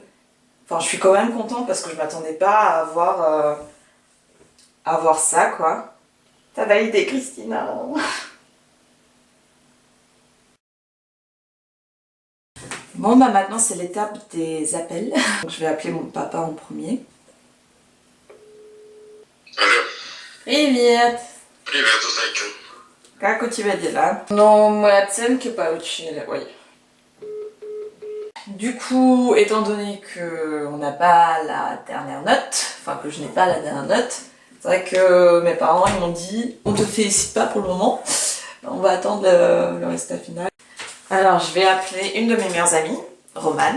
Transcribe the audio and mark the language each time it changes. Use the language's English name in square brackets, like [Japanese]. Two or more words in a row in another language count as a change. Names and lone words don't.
[French] Enfin, je suis quand même contente parce que je m'attendais pas à avoir ça, quoi. T'as validé, Christina. Bon, bah maintenant, c'est l'étape des appels. Donc, je vais appeler mon papa en premier. [Russian] Алло. Привет! Привет, зайка. Как у тебя дела? Ну, мы оценки получили. Ой. [French] Du coup, étant donné qu'on n'a pas la dernière note, enfin que je n'ai pas la dernière note, c'est vrai que mes parents ils m'ont dit on te félicite pas pour le moment, on va attendre le résultat final. Alors je vais appeler une de mes meilleures amies, Romane.